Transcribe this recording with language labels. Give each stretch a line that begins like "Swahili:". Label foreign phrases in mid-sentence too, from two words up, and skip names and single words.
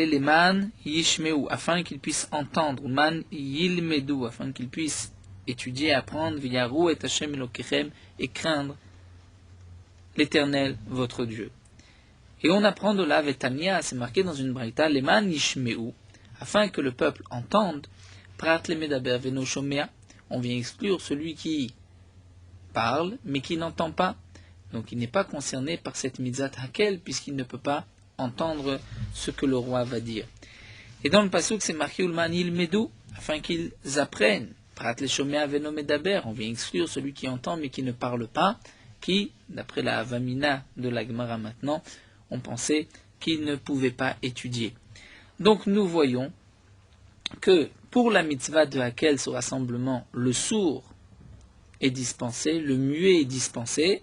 Hebrew: למען ישמעו,
French: afin qu'ils puissent entendre,
Hebrew: מען ילמדו,
French: afin qu'ils puissent étudier, apprendre,
Hebrew: ויראו את ה' אלוקיכם,
French: et craindre l'Éternel, votre Dieu. Et on apprend de là, Vetania, c'est marqué dans une braïta,
Hebrew: למען ישמעו,
French: afin que le peuple entende,
Hebrew: פרט למדבר ואינו שומע,
French: on vient exclure celui qui parle, mais qui n'entend pas. Donc il n'est pas concerné par cette
Hebrew: מצוה הקהל,
French: puisqu'il ne peut pas entendre ce que le roi va dire. Et dans le pasuk, c'est marqué
Hebrew: ולמען ילמדו,
French: afin qu'ils apprennent.
Hebrew: פרט לשומע ואינו מדבר,
French: on vient exclure celui qui entend mais qui ne parle pas, qui, d'après la Havamina de la Gemara maintenant, on pensait qu'il ne pouvait pas étudier. Donc nous voyons que pour la mitzvah de Hakel, ce rassemblement, le sourd est dispensé, le muet est dispensé.